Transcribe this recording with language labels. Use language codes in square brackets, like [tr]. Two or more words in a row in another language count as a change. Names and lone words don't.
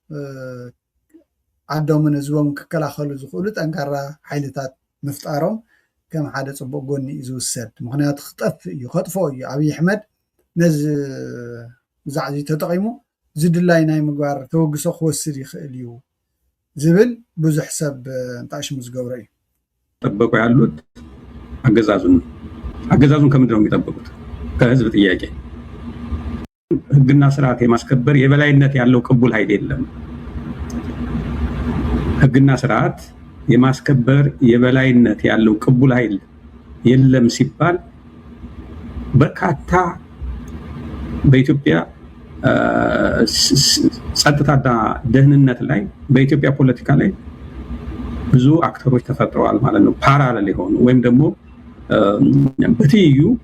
[ti] ዓዶምን ህዝቦም ክከላኸሉ ዝኽእሉ ጠንካራ ሓይልታት ምፍጣሮም ከም ሓደ ፅቡቅ ጎኒ እዩ ዝውሰድ። ምክንያቱ ክጠፍእ እዩ ከጥፎ እዩ ኣብይ ኣሕመድ ነዚ ዛዕዚ ተጠቂሙ ዝድላይ ናይ ምግባር ተወግሶ ክወስድ ይኽእል እዩ ዝብል ብዙሕ ሰብ እንጣሽሙ ዝገብሮ እዩ። [am] ጠበቁ ያሉት አገዛዙን ከምንድን ነው የሚጠብቁት? ከህዝብ ጥያቄ ህግና ስርዓት የማስከበር የበላይነት ያለው ቅቡል ኃይል የለም። ህግና ስርዓት የማስከበር የበላይነት ያለው ቅቡል ኃይል የለም ሲባል በርካታ በኢትዮጵያ ጸጥታና ደህንነት ላይ በኢትዮጵያ ፖለቲካ ላይ ብዙ አክተሮች ተፈጥረዋል ማለት ነው። ፓራሌል የሆኑ ወይም ደግሞ በትይዩ